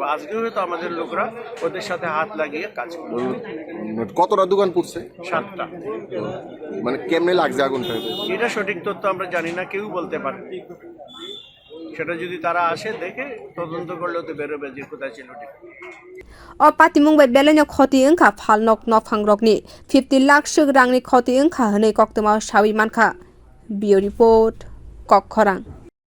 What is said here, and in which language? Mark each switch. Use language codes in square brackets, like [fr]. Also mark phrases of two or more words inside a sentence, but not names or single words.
[bn] আজকেও হয়তো আমাদের লোকরা ওদের সাথে হাত লাগিয়ে কাজ করবে। কতটা দোকান পড়ছে? 7টা। মানে কেমনে লাগছে আগুনটা? এটা সঠিক তথ্য আমরা জানি না, কেউ বলতে পারে। সেটা যদি তারা আসে দেখে তদন্ত করলেও তো বেরোবে যে কোথায় ছিল। [trp] o patimung bai beleno khoti wngkha phalnok nokphang rokni 50 lakh suk rangni khoti wngkha hinui koktoma sawi mankha. Bio report Kokkhorang.